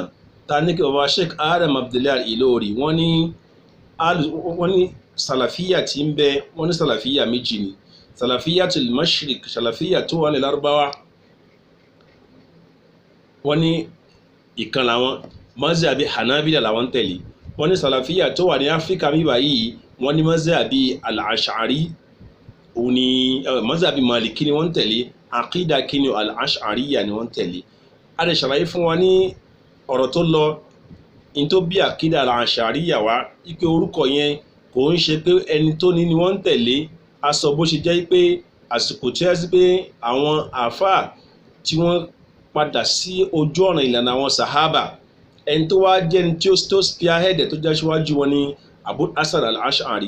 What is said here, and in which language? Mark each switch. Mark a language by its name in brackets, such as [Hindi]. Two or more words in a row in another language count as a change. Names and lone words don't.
[Yoruba] Ta ní kí bàbá Sheikh Adam Abdullahi Al-Ilori, wọ́n ní sàlàfíyà tí ń bẹ, wọ́n ní sàlàfíyà méjì ni. [Arabic] سلفية المشرق, [Yoruba] sàlàfíyà tó wà ní Lárúbáwá, wọ́n ní ìkan làwọn, [Arabic] مذهب الحنابلة [Yoruba] làwọn tẹ̀lé. Wọ́n ní sàlàfíyà tó wà ní Áfíríkà bíbá yìí, wọ́n ní [Arabic] مذهب الأشعري, [Yoruba] òun ni [Arabic] مذهب مالكي [Yoruba] ni wọ́n tẹ̀lé, àkídà kíni al-ash'ariya ni wọ́n tẹ̀lé. A lè ṣàlàyé fún wa ní ọ̀rọ̀ tó lọ in tó bí [Arabic] عقيدة الأشعرية [Yoruba] wá, ipé orúkọ yẹn kò ń ṣe pé ẹni tó ní ni wọ́n tẹ̀lé. A sọ bó ṣe jẹ́ pé àsìkò tí ẹ sí pé àwọn àfáà tí wọ́n padà sí ojú ọ̀nà ìlànà àwọn sàhábà, ẹni tó wá jẹ́ ẹni tí ó spearhead tó já síwájú wọn ni Abu Hasan al-Ash'ari.